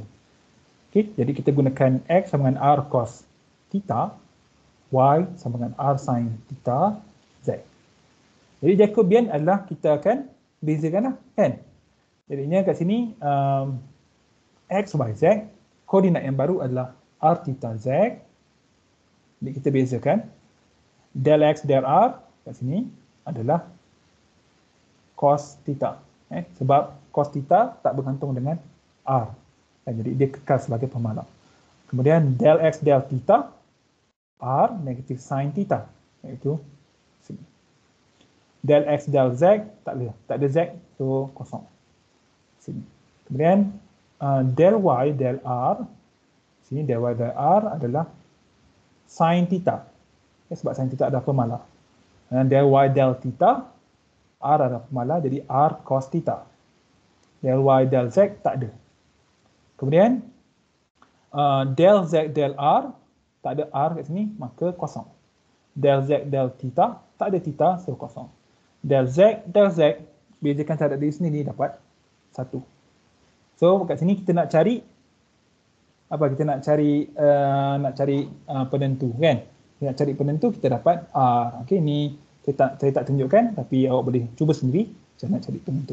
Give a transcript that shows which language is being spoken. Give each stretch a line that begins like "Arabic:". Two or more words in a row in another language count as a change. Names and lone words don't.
Malay: Okey, jadi kita gunakan x sama dengan r cos theta, y sama dengan r sin theta, z. Jadi Jacobian adalah kita akan bezakan lah, kan? Jadinya kat sini x, y, z, koordinat yang baru adalah r theta z. Jadi kita bezakan del x del r kat sini adalah cos theta. Sebab cos theta tak bergantung dengan r. Jadi dia kekal sebagai pemalang. Kemudian del x del theta r negatif sin theta, iaitu sini. Del x del z tak ada z, so kosong. Sini. Kemudian del y del r, sini del y del r adalah sin theta. Sebab sin theta ada pemalang. Dan del y del theta, r ada pemalang, jadi r cos theta. Del y del z tak ada. Kemudian del z del r, tak ada r kat sini, maka kosong. Del z del theta, tak ada theta, so kosong. Del z, bezakan terhadap diri sendiri dapat 1. So kat sini kita nak cari apa? Kita nak cari penentu, kan? Kita nak cari penentu, kita dapat R. Okey, ni saya tak tunjukkan, tapi awak boleh cuba sendiri cara nak cari penentu.